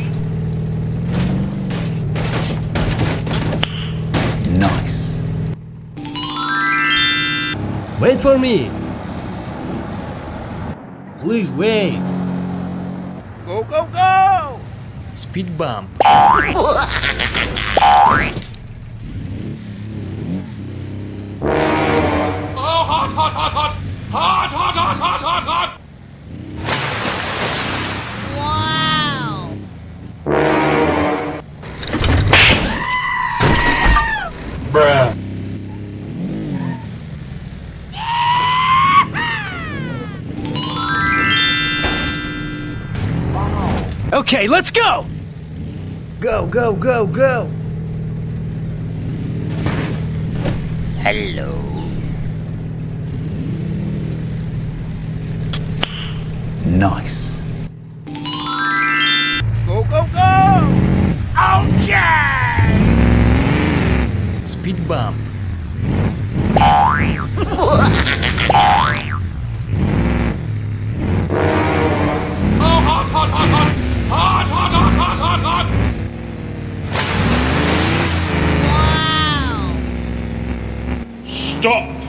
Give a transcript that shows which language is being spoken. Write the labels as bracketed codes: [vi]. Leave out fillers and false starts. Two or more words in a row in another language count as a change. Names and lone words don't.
[en] Nice. Wait for me. Please wait. Go, go, go! Speed bump. Oh, hot, hot, hot, hot! Hot, hot, hot, hot, hot, hot! Bruh. Okay, let's go! Go, go, go, go! Hello. Nice. Go, go, go! Okay! Speed bump. Oh, hot, hot, hot, hot! Hot, hot, hot, hot, hot, hot! Stop!